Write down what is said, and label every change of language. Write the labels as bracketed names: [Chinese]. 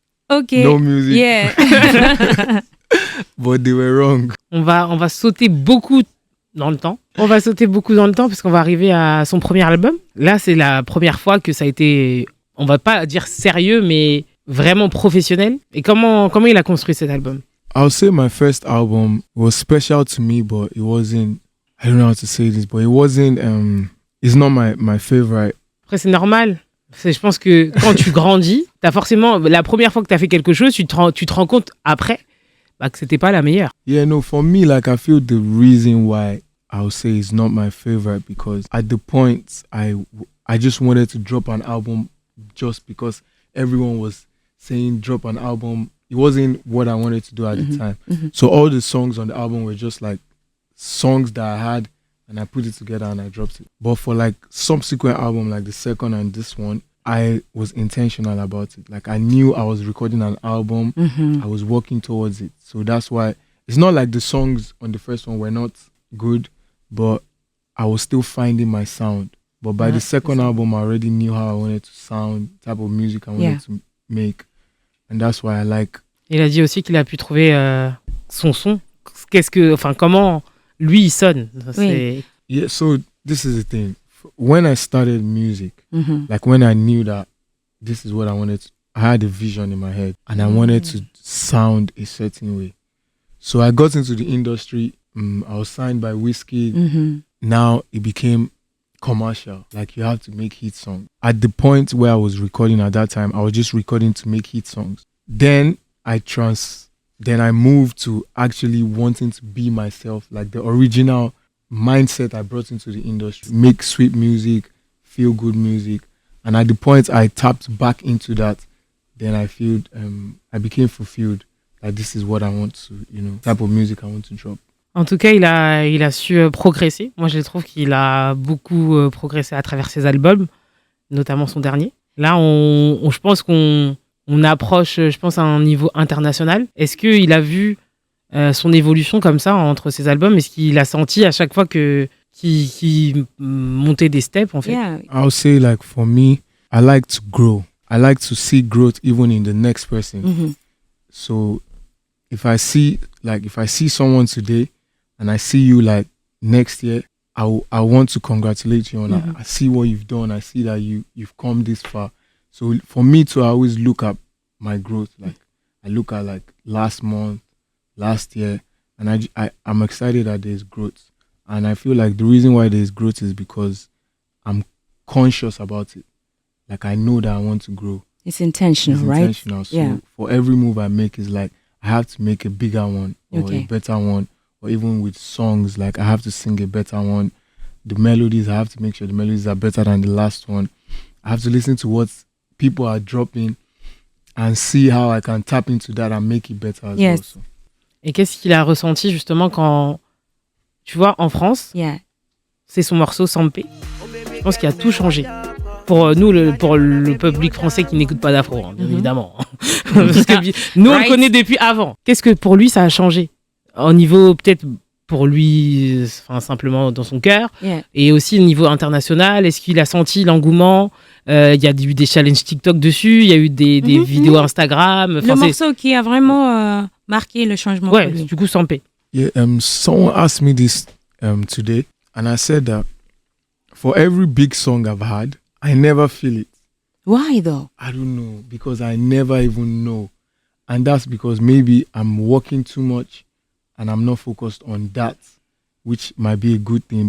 [English] Ok. no music. Yeah. But they were wrong. [French] On va sauter beaucoup dans le temps. On va sauter beaucoup dans le temps parce qu'on va arriver à son premier album. Là, c'est la première fois que ça a été, on va pas dire sérieux, mais vraiment professionnel. Et comment il a construit cet album? [English] I'll say my first album was special to me, but it wasn't, I don't know how to say this, but it wasn't, it's not my favorite. [French] Après, c'est normal. Je pense que quand tu grandis, t'as forcément, la première fois que t'as fait quelque chose, tu te rends compte après que c'était pas la meilleure. [English] Yeah, no, for me, like, I feel the reason why I'll say it's not my favorite because at the point, I just wanted to drop an album just because everyone was saying drop an album. It wasn't what I wanted to do at the time. So all the songs on the album were just like songs that I had and I put it together and I dropped it. But for like subsequent album, like the second and this one, I was intentional about it. Like I knew I was recording an album. I was working towards it. So that's why it's not like the songs on the first one were not good, but I was still finding my sound. But by the second album, I already knew how I wanted to sound, type of music I wanted to make. And that's why I like. [French] Il a dit aussi qu'il a pu trouver son son. Comment lui il sonne. C'est... [English] Yeah, so this is the thing. When I started music, like when I knew that this is what I wanted to, I had a vision in my head and I wanted to sound a certain way. So I got into the industry. I was signed by Whiskey. Now it became commercial. Like you have to make hit songs. At the point where I was recording at that time, I was just recording to make hit songs. Then I moved to actually wanting to be myself, like the original mindset I brought into the industry. Make sweet music, feel good music. And at the point I tapped back into that, then I became fulfilled. Like this is what I want to, type of music I want to drop. [French] En tout cas, il a su progresser. Moi, je trouve qu'il a beaucoup progressé à travers ses albums, notamment son dernier. Là, je pense qu'on on approche, je pense, à un niveau international. Est-ce qu'il a vu son évolution comme ça entre ses albums? Est-ce qu'il a senti à chaque fois qu'il montait des steps, en fait? [English] Yeah. I'll say, like, for me, I like to grow. I like to see growth even in the next person. Mhm. So if I see someone today and I see you like next year, I want to congratulate you on that. I see what you've done. I see that you've come this far. So for me too, I always look at my growth. Like I look at like last month, last year, and I'm excited that there's growth. And I feel like the reason why there's growth is because I'm conscious about it. Like I know that I want to grow. It's intentional, It's right? intentional. So Yeah. for every move I make is like I have to make a bigger one or Okay. a better one. Or even with songs, like I have to sing a better one. The melodies, I have to make sure the melodies are better than the last one. I have to listen to what people are dropping and see how I can tap into that and make it better as Yes. well. So. [French] Et qu'est-ce qu'il a ressenti justement quand, tu vois, en France, [English] Yeah. [French] c'est son morceau Sampé. Je pense qu'il a tout changé. Pour nous, pour le public français qui n'écoute pas d'afro, bien évidemment. Parce que nous, on le connaît depuis avant. Qu'est-ce que pour lui, ça a changé? Au niveau, peut-être, pour lui, enfin, simplement dans son cœur. [English] Yeah. [French] Et aussi au niveau international, est-ce qu'il a senti l'engouement? Il y a eu des challenges TikTok dessus, il y a eu des vidéos Instagram. Le morceau qui a vraiment marqué le changement. Ouais, pour lui. du coup, Sampé. [English] Yeah, someone asked me this today, and I said that for every big song I've had, I never feel it. Why though? I don't know, because I never even know. And that's because maybe I'm working too much and I'm not focused on that, which might be a good thing.